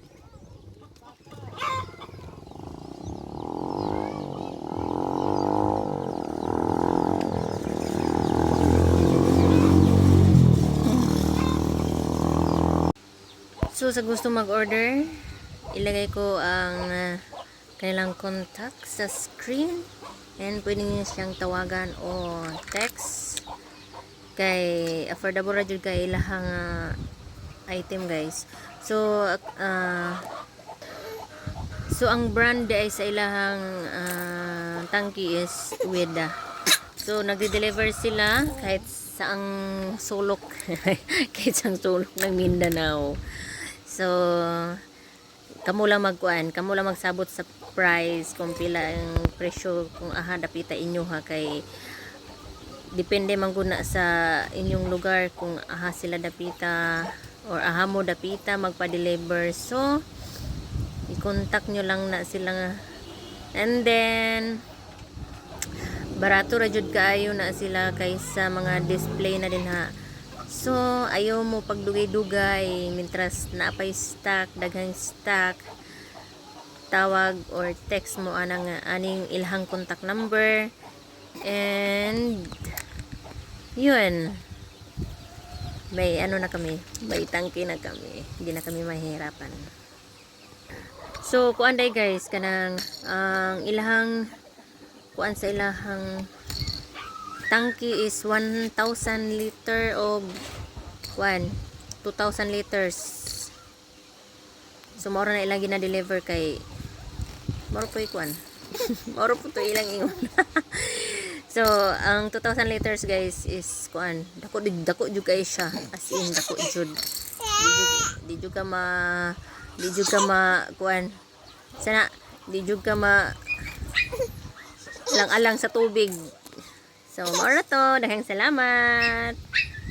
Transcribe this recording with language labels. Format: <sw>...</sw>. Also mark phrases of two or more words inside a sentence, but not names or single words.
<ceb>So sa gusto mag-order, ilagay ko ang kanilang contact sa screen and</ceb> <tl>pwede niyo siyang tawagan</tl> <ceb>o text kay affordable ra jud kay ilahang item guys. So ang brand ay sa ilahang tangki is Weda.</ceb> <tl>So nagde-deliver sila kahit saang sulok kahit saang sulok ng Mindanao.</tl> <ceb>So kamo lang magkuan, kamo lang magsabot sa price kung pila ang presyo kung aha dapita inyo ha, kay depende man guna sa inyong lugar kung aha sila dapita or aha mo dapita magpa-deliver. So i-contact nyo lang na sila and then barato ra jud kaayo na sila kaysa mga display na din ha. So ayaw mo pagdugay-dugay mintras naapay stock, daghang stock, tawag or text mo anang aning ilhang contact number and yun, may ano na kami, may tangke na kami,</ceb> <tl>hindi na kami mahirapan.</tl> <ceb>So kuan day guys kanang ang ilahang kuan sa ilahang tangke is 1,000 liter o kuan 2,000 liters. So moro na ilang gina-deliver kay moro po ikuan moro po to ilang ingon. So ang 2,000 liters guys is kuan dako jud kay siya, as in dako jud. Di jud ka ma kuan sana di jud ka ma lang-alang sa tubig. So moro na to, daghang salamat.</ceb>